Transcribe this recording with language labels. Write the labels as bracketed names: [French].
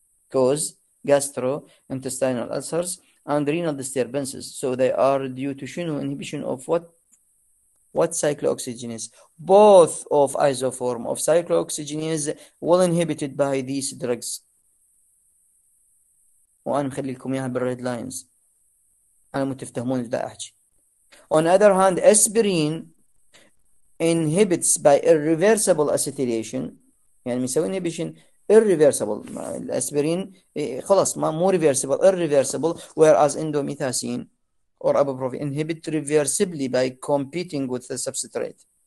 [English] Cause gastrointestinal ulcers and renal disturbances. So they are due to inhibition of what cyclooxygenase? Both of isoform of cyclooxygenase will inhibited by these drugs. [Arabic] وأنا مخلي لكم إياها بالريد لاينز. أنا متفهمون إذا أحكي. [English] On the other hand, aspirin inhibits by irreversible acetylation. [Arabic] يعني بيسوي [English] inhibition irreversible. [Arabic] الأسبرين خلاص ما مو [English] reversible irreversible, whereas indomethacin or ibuprofen inhibit reversibly by competing with the substrate.